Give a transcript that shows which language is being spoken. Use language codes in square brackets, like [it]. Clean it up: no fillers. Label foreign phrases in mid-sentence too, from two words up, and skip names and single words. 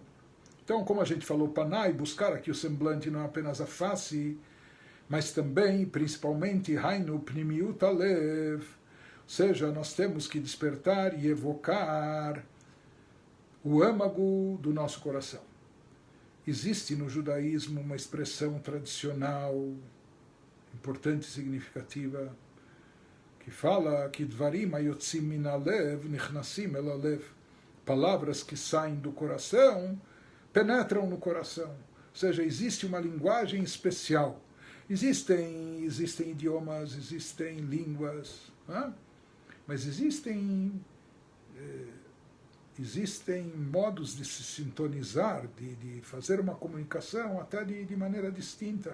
[pt] Então, como a gente falou, panai, buscar aqui o semblante, não é apenas a face, mas também, principalmente, [he] היינו פנימיות הלב, [pt] ou seja, nós temos que despertar e evocar o âmago do nosso coração. Existe no judaísmo uma expressão tradicional, importante e significativa, que fala que [he] דברים היוצאים מן הלב נכנסים אל הלב. [pt] Palavras que saem do coração penetram no coração. Ou seja, existe uma linguagem especial. Existem idiomas, existem línguas, né? Mas existem modos de se sintonizar, de fazer uma comunicação até de maneira distinta.